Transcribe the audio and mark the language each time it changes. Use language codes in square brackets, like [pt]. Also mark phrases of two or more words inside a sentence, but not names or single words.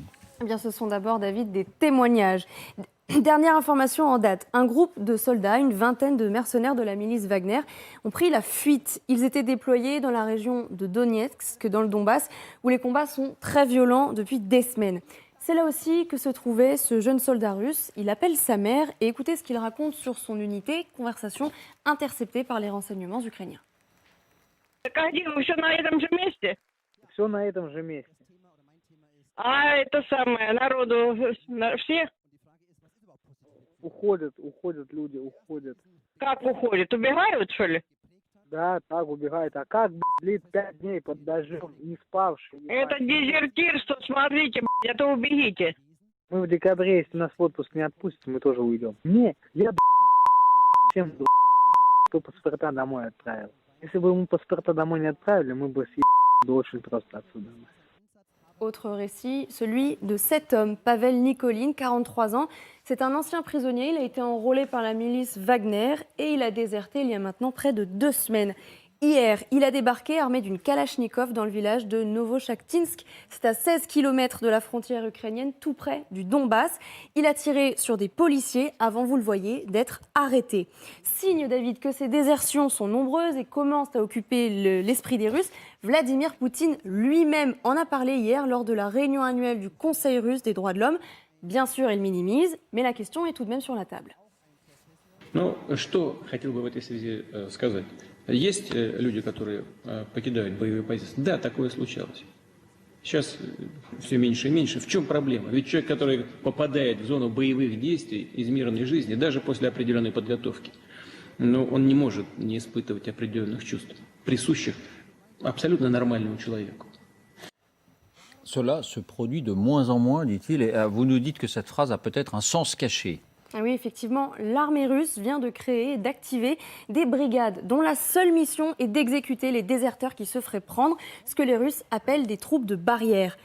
[fr] Eh bien, ce sont d'abord, David, des témoignages. Dernière information en date, un groupe de soldats, une vingtaine de mercenaires de la milice Wagner, ont pris la fuite. Ils étaient déployés dans la région de Donetsk, dans le Donbass, où les combats sont très violents depuis des semaines. C'est là aussi que se trouvait ce jeune soldat russe. Il appelle sa mère et écoutez ce qu'il raconte sur son unité, conversation interceptée par les renseignements ukrainiens. [ru] Все на этом же месте. А это самое, народу всех? Уходят люди, уходят. Как уходят? Убегают, что ли? Да, так убегают. А как, блин, 5 дней под дождем, не спавшие? Это дезертирство, смотрите, это убегите. Мы в декабре, если нас в отпуск не отпустят, мы тоже уйдем. Не, я всем кто паспорта домой отправил. Если бы мы паспорта домой не отправили, мы бы очень просто отсюда. [fr] Autre récit, celui de cet homme, Pavel Nikolin, 43 ans. C'est un ancien prisonnier, il a été enrôlé par la milice Wagner et il a déserté il y a maintenant près de 2 semaines. Hier, il a débarqué armé d'une Kalachnikov dans le village de Novochakhtinsk. C'est à 16 km de la frontière ukrainienne, tout près du Donbass. Il a tiré sur des policiers avant, vous le voyez, d'être arrêté. Signe, David, que ces désertions sont nombreuses et commencent à occuper l'esprit des Russes. Vladimir Poutine lui-même en a parlé hier lors de la réunion annuelle du Conseil russe des droits de l'homme. Bien sûr, il minimise, mais la question est tout de même sur la table. [ru] Ну, что хотел бы в этой связи сказать? Есть люди, которые покидают боевые позиции. Да, такое случалось. Сейчас все меньше и меньше. В чем проблема? Ведь человек, который попадает в зону боевых действий из мирной жизни, даже после определенной подготовки, но он не может не испытывать определенных чувств, присущих абсолютно нормальному человеку. [fr] Cela se produit de moins en moins, dit-il, et vous nous dites que cette phrase a peut-être un sens caché. Ah oui, effectivement, l'armée russe vient de créer et d'activer des brigades dont la seule mission est d'exécuter les déserteurs qui se feraient prendre, ce que les Russes appellent des troupes de barrière.